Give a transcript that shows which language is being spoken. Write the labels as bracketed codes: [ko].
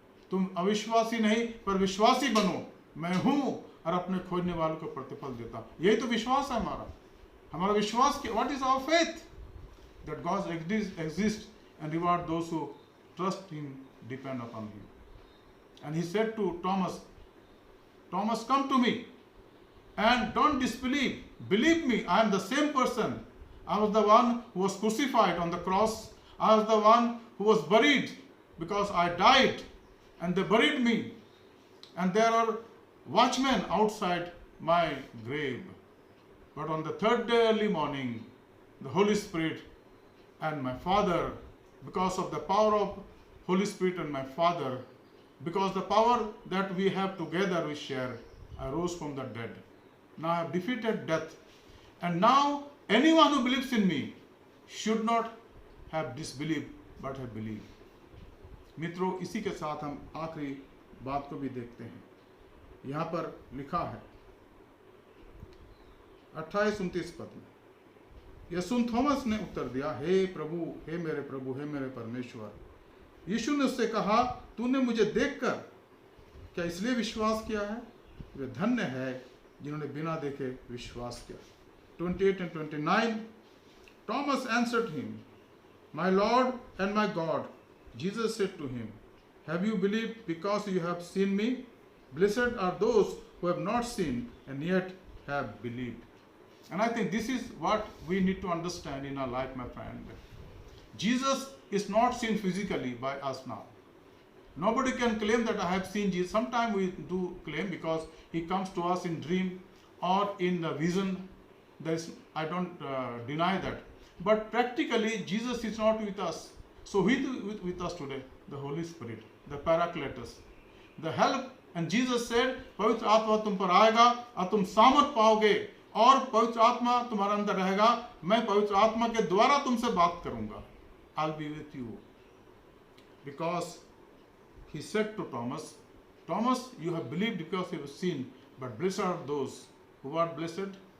[hi] तुम अविश्वासी नहीं पर विश्वासी बनो, मैं हूं और अपने खोजने वालों को प्रतिफल देता। यही तो विश्वास है हमारा विश्वास। [en] What is our faith? That God exist and reward those who trust him, depend upon him. And he said to Thomas, Thomas, come to me and don't disbelieve. Believe me, I am the same person. I was the one who was crucified on the cross. I was the one who was buried because I died and they buried me. And there are watchmen outside my grave. But on the third day early morning, the Holy Spirit and my Father, because of the power of Holy Spirit and my Father, because the power that we have together we share. I rose from the dead. Now I have defeated death. And now anyone who believes in me should not have disbelieved but have believed. [hi] मित्रों, इसी के साथ हम आखिरी बात को भी देखते हैं। यहाँ पर लिखा है 28-29 पद में, यसुन थॉमस ने उत्तर दिया, हे प्रभु, हे मेरे प्रभु, हे मेरे परमेश्वर। यीशु ने उससे कहा, तूने मुझे देखकर क्या इसलिए विश्वास किया है? वे धन्य है जिन्होंने बिना देखे विश्वास किया। [en] 28 and 29, Thomas answered him, My Lord and my God. Jesus said to him, Have you believed because you have seen me? Blessed are those who have not seen and yet have believed. And I think this is what we need to understand in our life, my friend. Jesus is not seen physically by us now. Nobody can claim that I have seen Jesus. Sometimes we do claim because he comes to us in dream or in the vision. I don't deny that. But practically, Jesus is not with us. So who is with us today? The Holy Spirit, the Paracletus, the help. And Jesus said, [hi] पवित्र आत्मा तुम पर आएगा और तुम सामर्थ पाओगे और पवित्र आत्मा तुम्हारे अंदर रहेगा। मैं पवित्र आत्मा के द्वारा तुमसे बात करूंगा। [en] I'll be with you. Because he said to Thomas, Thomas, you have believed because you have seen, but blessed are those who are blessed.